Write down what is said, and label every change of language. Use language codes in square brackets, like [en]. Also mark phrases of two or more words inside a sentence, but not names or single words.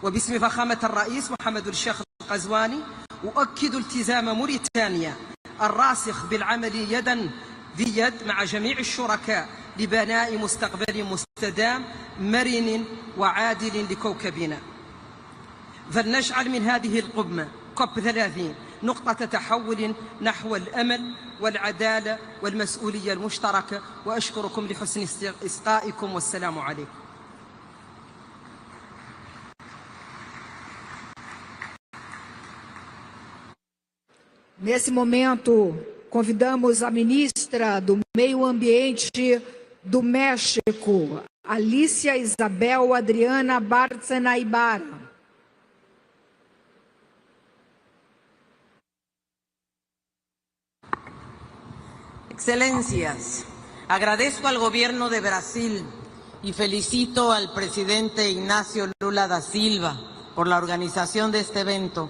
[ar] وباسم فخامة الرئيس محمد الشيخ القزواني أؤكد التزام موريتانيا الراسخ بالعمل يدا بيد مع جميع الشركاء لبناء مستقبل مستدام مرن وعادل لكوكبنا. فلنجعل من هذه القمة COP30 نقطة تحول نحو الأمل والعدالة والمسؤولية المشتركة، وأشكركم لحسن إصغائكم والسلام عليكم. [pt] Nesse momento, convidamos a ministra do Meio Ambiente do México, Alicia Isabel Adriana Bárcena Ibarra. [es] Excelencias, agradezco al Gobierno de Brasil y felicito al presidente Ignacio Lula da Silva por la organización de este evento.